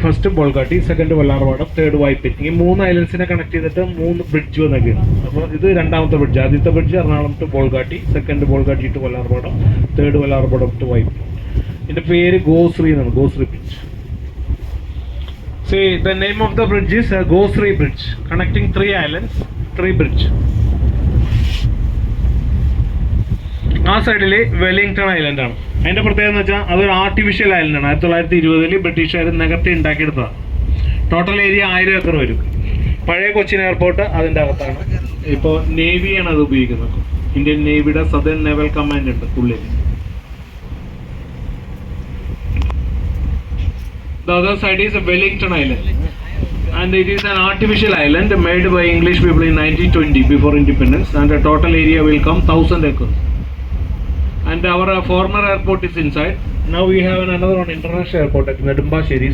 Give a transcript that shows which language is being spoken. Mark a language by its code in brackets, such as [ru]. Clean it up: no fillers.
[ml] First Bolgatty, second Vallarpadam, third Vypin. ഈ 3 ഐലൻഡ്സിനെ connect ചെയ്തിട്ട് 3 bridge വന്നൊക്കെയാണ്. അപ്പോൾ ഇത് രണ്ടാമത്തെ ബ്രിഡ്ജ്. ആദ്യത്തെ bridge Ernakulam to Bolgatty, second Bolgatty to Vallarpadam, third Vallarpadam to Vypin. ഇതിൻ്റെ പേര് ഗോശ്രീ എന്നാണ്, Goshree bridge. [en] See, the name of the bridge is Gosri Bridge, connecting 3 islands, 3 bridge. [ml] ആ സൈഡിൽ വെല്ലിംഗ്ടൺ ഐലൻഡ് ആണ്. അതിൻ്റെ പ്രത്യേകത എന്ന് വെച്ചാൽ അതൊരു ആർട്ടിഫിഷ്യൽ ഐലൻഡാണ്. 1920 ബ്രിട്ടീഷുകാർ നികത്തി ഉണ്ടാക്കിയെടുത്തതാണ്. ടോട്ടൽ ഏരിയ 1000 ഏക്കർ വരും. പഴയ കൊച്ചിൻ എയർപോർട്ട് അതിൻ്റെ അകത്താണ്. ഇപ്പോൾ നേവിയാണ് അത് ഉപയോഗിക്കുന്നത്. ഇന്ത്യൻ നേവിയുടെ സദേൺ നേവൽ കമാൻഡ് ഉണ്ട് ഉള്ളിൽ. [en] The other side is Wellington Island, and it is an artificial island made by English people in 1920 before independence, and the total area will come 1000 acres. And our former airport is inside. Now we have another one, international airport at Nedumbasheri.